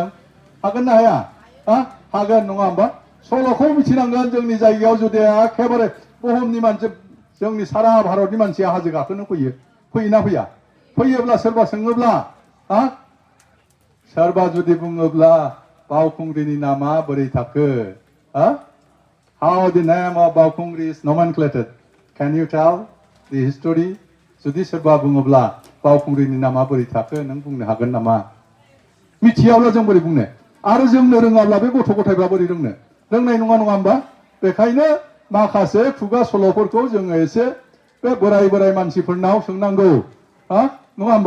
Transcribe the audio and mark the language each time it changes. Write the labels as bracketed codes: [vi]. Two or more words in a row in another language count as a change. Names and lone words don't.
[brx] हागोन ना हाया? हागोन नङा होमबा? सल'खौ मिथिनांगोन। जोंनि जायगायाव जुदि एखेबारे बुहुमनि मानसि, जोंनि सारा भारतनि मानसिया हाजो गाखोनो फैयो, फैयोना फैया? फैयोब्ला सोरबा सोङोब्ला, सोरबा जुदि बुङोब्ला बावखुंग्रिनि नामा बोरै थाखो? [en] How the name of Baukungri is nomenclated? Can you tell the history? [brx] जुदि सोरबा बुङोब्ला बावखुंग्रिनि नामा बोरै थाखो, नों बुंनो हागोन नामा? मिथियाब्ला जों बोरै बुंनो? आरो जोंनो रोङाब्ला बे गथ' गथायफ्रा बोरै रोंनो? रोंनाय नङा होमबा? बेखायनो माखासे खुगा सल'फोरखौ जोङो एसे बे बोराय मानसिफोरनाव सोंनांगौ, नङा होमबा?